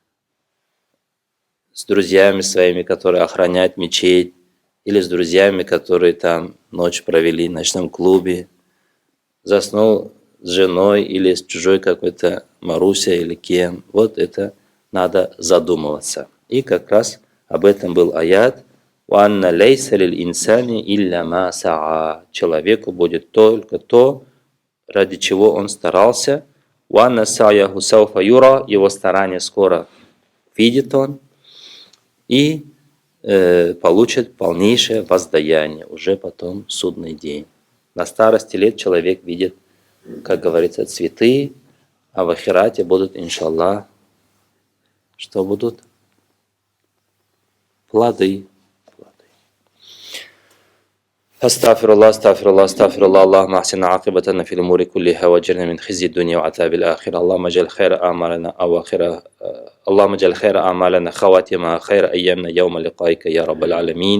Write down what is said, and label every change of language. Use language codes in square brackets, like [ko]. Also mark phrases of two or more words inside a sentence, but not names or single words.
[ru] С друзьями своими, которые охраняют мечеть, или с друзьями, которые там ночь провели в ночном клубе. Заснул с женой или с чужой какой-то Маруся или кем. Вот это надо задумываться. И как раз об этом был аят. [ar] «وأن ليس للإنسان إلا ما سعى». [ru] Человеку будет только то, ради чего он старался. [ar] «وأن سعيه سوف يرى». [ru] Его старание скоро видит он. И получит полнейшее воздаяние уже потом в судный день. На старости лет человек видит, как говорится, цветы, а в ахирате будут, иншаллах, что будут? Плоды. [ar] أستغفر الله أستغفر الله أستغفر الله. اللهم أحسن عاقبتنا في الأمور كلها وأجرنا من خزي الدنيا وعذاب الآخرة. اللهم اجعل خير أعمالنا أواخرها. اللهم اجعل خير أعمالنا خواتمها خير أيامنا يوم لقائك يا رب العالمين.